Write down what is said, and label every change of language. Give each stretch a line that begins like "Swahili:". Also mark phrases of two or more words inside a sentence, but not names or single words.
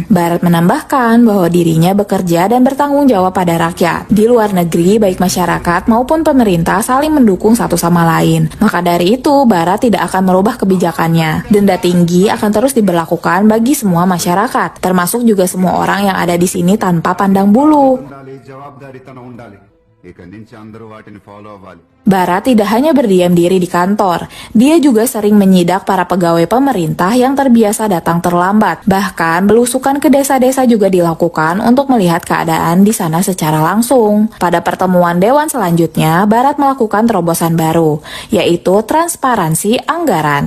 Indonesian: Barat menambahkan bahwa dirinya bekerja dan bertanggung jawab pada rakyat. Di luar negeri, baik masyarakat maupun pemerintah saling mendukung satu sama lain. Maka dari itu, Barat tidak akan merubah kebijakannya. Denda tinggi akan terus diberlakukan bagi semua masyarakat, termasuk juga semua orang yang ada di sini tanpa pandang bulu.
Telugu: ఉండాలి, జవాబుదారీతనం ఉండాలి. ఇక నుంచి అందరూ వాటిని ఫాలో అవ్వాలి.
Indonesian: Barat tidak hanya berdiam diri di kantor, dia juga sering menyidak para pegawai pemerintah yang terbiasa datang terlambat. Bahkan belusukan ke desa-desa juga dilakukan untuk melihat keadaan di sana secara langsung. Pada pertemuan dewan selanjutnya, Barat melakukan terobosan baru, yaitu transparansi anggaran.